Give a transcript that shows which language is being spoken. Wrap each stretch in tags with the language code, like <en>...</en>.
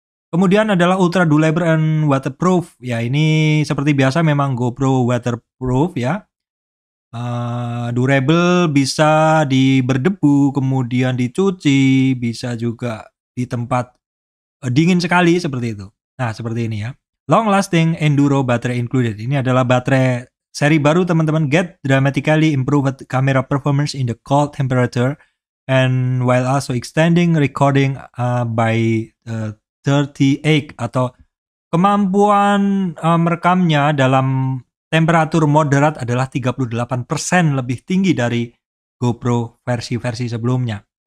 <id>Kemudian adalah ultra durable and waterproof. Ya ini seperti biasa memang GoPro waterproof ya. Durable, bisa berdebu, kemudian dicuci, bisa juga di tempat dingin sekali seperti itu. Nah seperti ini ya.</id> <en>Long lasting enduro battery included.</en> <id>Ini adalah baterai seri baru teman-teman.</id> <en>Get dramatically improved camera performance in the cold temperature and while also extending recording by 38</en> <id>atau kemampuan merekamnya dalam temperatur moderat adalah 38% lebih tinggi dari GoPro versi-versi sebelumnya.</id>